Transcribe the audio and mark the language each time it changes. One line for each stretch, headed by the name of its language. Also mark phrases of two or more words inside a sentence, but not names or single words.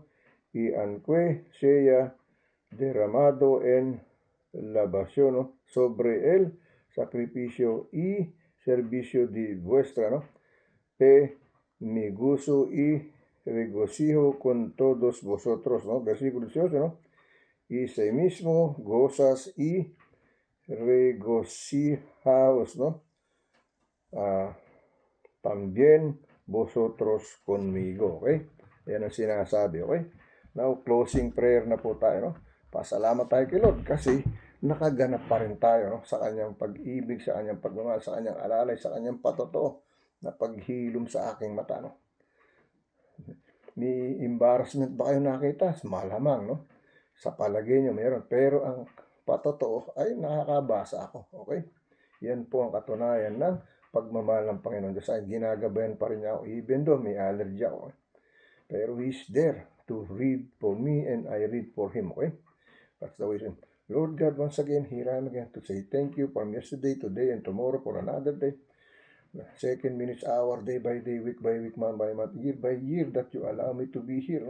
Spanish: Y aunque sea derramado en libación, ¿no?, sobre el sacrificio y servicio de vuestra, ¿no?, me gozo y regocijo con todos vosotros, ¿no? Versículo 18, ¿no? Y sí mismo gozas y regocijaos, ¿no? También vosotros conmigo, okay?
Filipino: Yan ang sinasabi, okay? Now,
English: closing prayer
Filipino: na po tayo, no? Pasalamat tayo kay Lord kasi nakaganap pa rin tayo, no, sa kanyang pag-ibig, sa kanyang pagmamahal, sa kanyang alalay, sa kanyang patotoo na paghilom sa aking mata, no? May embarrassment ba kayo nakita? Malamang, no? Sa palagay nyo meron, pero ang patotoo ay nakakabasa ako, okay? Yan po ang katunayan ng pagmamahal ng Panginoon Diyos. Ay ginagabayan pa rin niya ako,
English: even though
Filipino: may allergy ako.
English: Pero He's there to read for me and I read for Him, okay? That's the way. Lord God, once again, here I am again to say thank you from yesterday, today, and tomorrow for another day. Second, minutes, hour, day by day, week by week, month by month, year by year, that you allow me to be here, no?